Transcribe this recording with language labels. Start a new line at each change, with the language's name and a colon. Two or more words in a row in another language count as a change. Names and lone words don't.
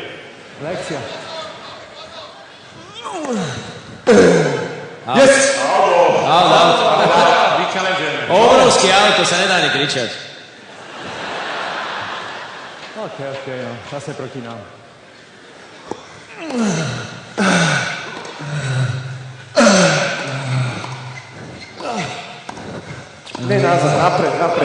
Slovak: Lekcia.
English: Yes!
Slovak: Out. Obrovský out, to sa nedá ani kričať. OK, no. Zase proti nám. Ne, nazad, napred.